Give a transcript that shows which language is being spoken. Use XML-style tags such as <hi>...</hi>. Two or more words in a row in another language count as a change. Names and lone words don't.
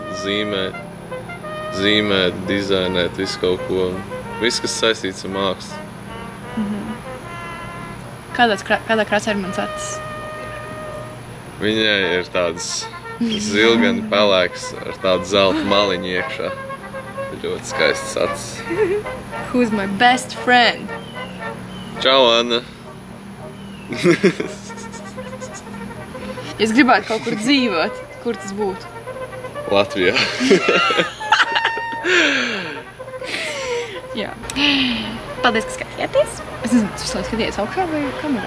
<lv>Zīmēt, dizainēt, visu kaut ko. Viss, kas saistīts ar mākslu. Kādā krāsā ir mans acis? Viņai ir tāds zilgani pelēks ar tādu zelta maliņu iekšā. Ļoti skaists acis.</lv> <en>Who's my best friend?</en> <lv>Čau, Anna! Es gribētu kaut kur dzīvot. Kur tas būtu? Latvijā. Jā. Paldies, ka skatījāties. Es nezinu, tu skaties augšā vai kamerā?</lv>